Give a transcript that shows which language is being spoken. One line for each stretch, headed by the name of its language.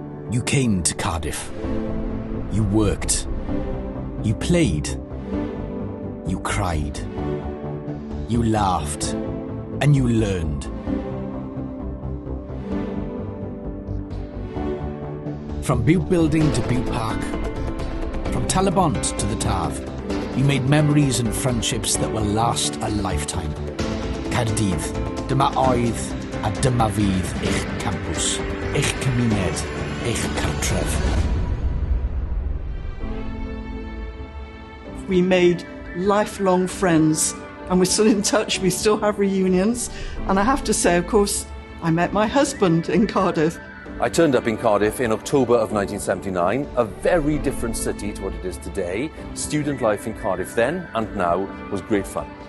English: You came to Cardiff. You worked. You played. You cried. You laughed. And you learned. From Butte Building to Butte Park, from Talabont to the Tav, you made memories and friendships that will last a lifetime.
Welsh: Caerdydd, dyma oedd a dyma fydd eich campws, eich cymuned, eich cartref.
English: We made lifelong friends and we're still in touch, we still have reunions. And I have to say, of course, I met my husband in Cardiff. I turned up in Cardiff in October of 1979, a very different city to what it is today. Student life in Cardiff then and now was great fun.